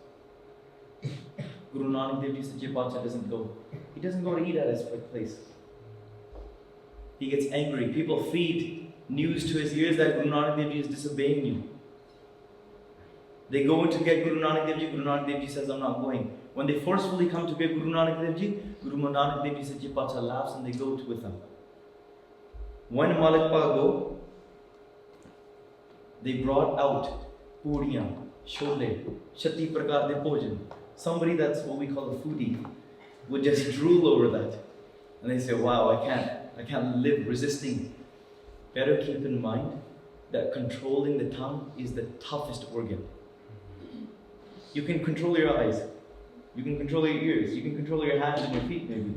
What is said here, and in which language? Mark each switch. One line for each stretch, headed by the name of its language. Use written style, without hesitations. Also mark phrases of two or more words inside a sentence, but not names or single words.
English: Guru Nanak Dev Ji Sache Paatshah doesn't go. He doesn't go to eat at his place. He gets angry. People feed news to his ears that Guru Nanak Dev Ji is disobeying you. They go in to get Guru Nanak Dev Ji. Guru Nanak Dev Ji says, I'm not going. When they forcefully come to get Guru Nanak Dev Ji, Guru Nanak Dev Ji Sache Paatshah laughs and they go with them. When Malik Pago, they brought out puriyan, shole,
Punjabi: ਛੱਤੀ ਪ੍ਰਕਾਰ ਦੇ ਭੋਜਨ.
English: Somebody that's what we call a foodie would just drool over that. And they say, wow, I can't live resisting. Better keep in mind that controlling the tongue is the toughest organ. You can control your eyes, you can control your ears, you can control your hands and your feet maybe.